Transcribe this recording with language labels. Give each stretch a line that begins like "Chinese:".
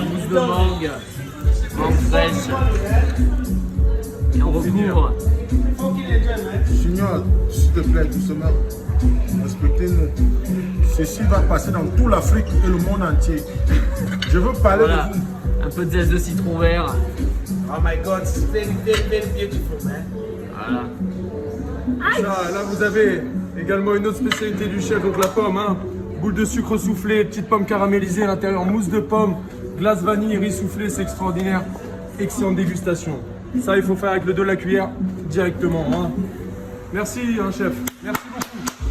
French: Mousse de mangue. Mangue fraîche. Et on recouvre. Signor, s'il te plaît, doucement. Respectez-nous. Ceci va passer dans toute l'Afrique et le monde entier. Je veux parler Voilà. de vous. Un peu de zeste de citron vert.
English: Oh my God, it's very, very, very beautiful, man.
French: Voilà. Ça, là vous avez également une autre spécialité du chef, donc la pomme. Hein. Boule de sucre soufflé, petite pomme caramélisée à l'intérieur, mousse de pomme, glace vanille, riz soufflé, c'est extraordinaire. Excellente dégustation. Ça, il faut faire avec le dos de la cuillère directement. Hein. Merci, hein, chef. Merci beaucoup.